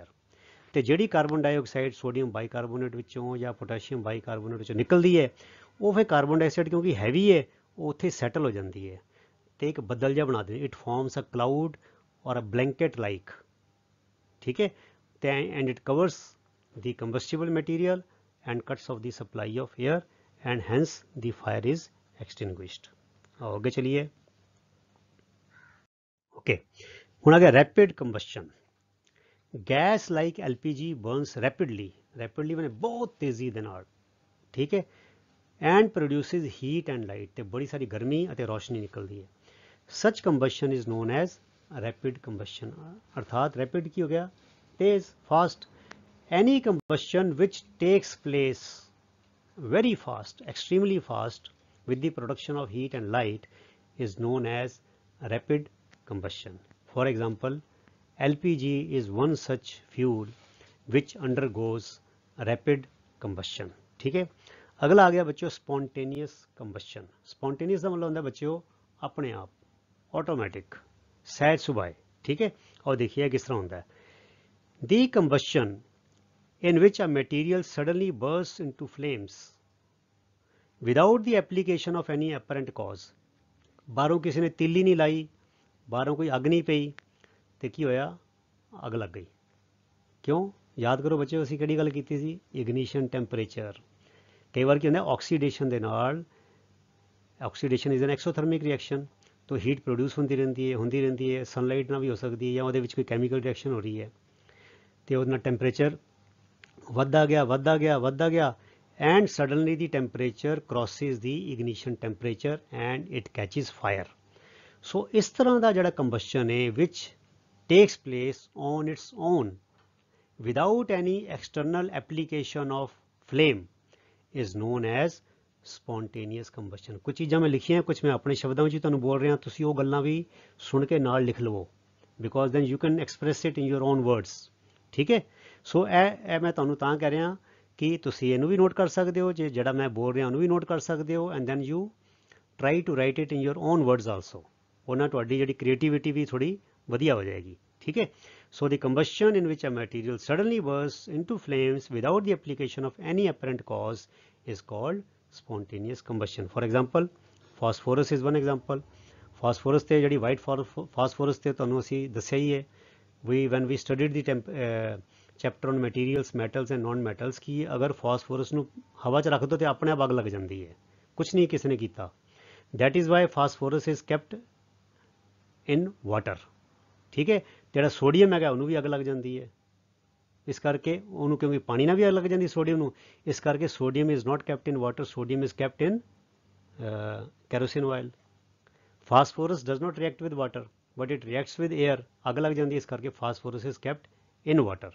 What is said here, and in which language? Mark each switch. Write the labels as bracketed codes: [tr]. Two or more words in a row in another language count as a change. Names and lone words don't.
[pa] ਤੇ ਜਿਹੜੀ [en] carbon dioxide sodium bicarbonate [pa] ਵਿੱਚੋਂ ਜਾਂ [en] potassium bicarbonate [pa] ਵਿੱਚੋਂ ਨਿਕਲਦੀ ਹੈ, ਉਹ ਫਿਰ [en] carbon dioxide [pa] ਕਿਉਂਕਿ ਹੈਵੀ ਹੈ, ਉਹ ਉੱਥੇ ਸੈਟਲ ਹੋ ਜਾਂਦੀ ਹੈ ਤੇ ਇੱਕ ਬੱਦਲ ਜਿਹਾ ਬਣਾ ਦਿੰਦੀ, [en] it forms a cloud or a blanket like, [pa] ਠੀਕ ਹੈ। [en] ਤੇ and it covers the combustible material and cuts off the supply of air and hence the fire is extinguished. [hi] आगे चलिए। ओके, ਹੁਣ आ गया [en] rapid combustion. gas like LPG burns rapidly, rapidly [hi] मैंने बहुत तेजी [pa] ਦੇ ਨਾਲ, [hi] ठीक है, [en] and produces heat and light, [pa] ਤੇ ਬੜੀ ਸਾਰੀ ਗਰਮੀ ਅਤੇ ਰੋਸ਼ਨੀ ਨਿਕਲਦੀ ਹੈ। [en] such combustion is known as rapid combustion, [hi] अर्थात रैपिड की हो गया तेज, फास्ट। [en] any combustion which takes place very fast, extremely fast, with the production of heat and light is known as rapid combustion. For example, LPG is one such fuel which undergoes rapid combustion. [hi] ठीक है, अगला आ गया बच्चों [en] spontaneous combustion. [hi] Spontaneous का मतलब होता है बच्चों अपने आप, ऑटोमेटिक, सहज सुभाए. ठीक है, और देखिए किस तरह होता है. [en] The combustion in which a material suddenly bursts into flames without the application of any apparent cause. [pa] ਬਾਹਰੋਂ ਕਿਸੇ ਨੇ ਤਿੱਲੀ ਨਹੀਂ ਲਾਈ, ਬਾਹਰੋਂ ਕੋਈ ਅੱਗ ਨਹੀਂ ਪਈ, ਤੇ ਕੀ ਹੋਇਆ, ਅੱਗ ਲੱਗ ਗਈ. ਕਿਉਂ? ਯਾਦ ਕਰੋ ਬੱਚਿਓ, ਅਸੀਂ ਕਿਹੜੀ ਗੱਲ ਕੀਤੀ ਸੀ, [en] ignition temperature. [pa] ਕਈ ਵਾਰ ਕੀ ਹੁੰਦਾ ਆਕਸੀਡੇਸ਼ਨ ਦੇ ਨਾਲ, [en] oxidation is an exothermic reaction, [pa] ਤਾਂ [en] heat produce [pa] ਹੁੰਦੀ ਰਹਿੰਦੀ ਹੈ, ਸਨਲਾਈਟ ਨਾਲ ਵੀ ਹੋ ਸਕਦੀ ਹੈ, ਜਾਂ ਉਹਦੇ ਵਿੱਚ ਕੋਈ [en] chemical reaction [pa] ਹੋ ਰਹੀ ਹੈ, ਤੇ ਉਹਦੇ ਨਾਲ ਟੈਂਪਰੇਚਰ ਵੱਧਦਾ ਗਿਆ [en] and suddenly the temperature crosses the ignition temperature and it catches fire. So [pa] ਇਸ ਤਰ੍ਹਾਂ ਦਾ ਜਿਹੜਾ combustion ਹੈ [en] which takes place on its own without any external application of flame is known as spontaneous combustion. [pa] ਕੁਝ ਚੀਜ਼ਾਂ ਮੈਂ ਲਿਖੀਆਂ, ਕੁਝ ਮੈਂ ਆਪਣੇ ਸ਼ਬਦਾਂ ਵਿੱਚ ਤੁਹਾਨੂੰ ਬੋਲ ਰਿਹਾ, ਤੁਸੀਂ ਉਹ ਗੱਲਾਂ ਵੀ ਸੁਣ ਕੇ ਨਾਲ ਲਿਖ ਲਵੋ, [en] because then you can express it in your own words. [pa] ਠੀਕ ਹੈ, ਸੋ ਇਹ ਮੈਂ ਤੁਹਾਨੂੰ ਤਾਂ ਕਹਿ ਰਿਹਾ ਕਿ ਤੁਸੀਂ ਇਹਨੂੰ ਵੀ ਨੋਟ ਕਰ ਸਕਦੇ ਹੋ, ਜੇ ਜਿਹੜਾ ਮੈਂ ਬੋਲ ਰਿਹਾ ਉਹਨੂੰ ਵੀ ਨੋਟ ਕਰ ਸਕਦੇ ਹੋ, [en] and then you try to write it in your own words also. [pa] ਉਹਨਾਂ ਤੁਹਾਡੀ ਜਿਹੜੀ ਕ੍ਰੀਏਟੀਵਿਟੀ ਵੀ ਥੋੜੀ ਵਧੀਆ ਹੋ ਜਾਏਗੀ. ਠੀਕ ਹੈ, [en] so the combustion in which a material suddenly burst into flames without the application of any apparent cause is called spontaneous combustion. For example, phosphorus is one example. [pa] Phosphorus ਤੇ ਜਿਹੜੀ [en] white phosphorus [pa] ਤੇ ਤੁਹਾਨੂੰ ਅਸੀਂ ਦੱਸਿਆ ਹੀ ਹੈ, [en] when we studied the chapter on materials, metals and non metals, [pa] ਕਿ ਅਗਰ ਫਾਸਫੋਰਸ ਨੂੰ ਹਵਾ 'ਚ ਰੱਖ ਦਿਓ ਤੇ ਆਪਣੇ ਆਪ ਅੱਗ ਲੱਗ ਜਾਂਦੀ ਹੈ, ਕੁਛ ਨਹੀਂ ਕਿਸੇ ਨੇ ਕੀਤਾ. [en] that is why phosphorus is kept in water. [pa] ਠੀਕ ਹੈ, ਜਿਹੜਾ ਸੋਡੀਅਮ ਹੈਗਾ ਉਹਨੂੰ ਵੀ ਅੱਗ ਲੱਗ ਜਾਂਦੀ ਹੈ, ਇਸ ਕਰਕੇ ਉਹਨੂੰ, ਕਿਉਂਕਿ ਪਾਣੀ ਨਾਲ ਵੀ ਅੱਗ ਲੱਗ ਜਾਂਦੀ ਸੋਡੀਅਮ ਨੂੰ, ਇਸ ਕਰਕੇ [en] sodium is not kept in water, sodium is kept in kerosene oil. phosphorus does not react with water but it reacts with air, [pa] ਅੱਗ ਲੱਗ ਜਾਂਦੀ, ਇਸ ਕਰਕੇ [en] phosphorus is kept in water.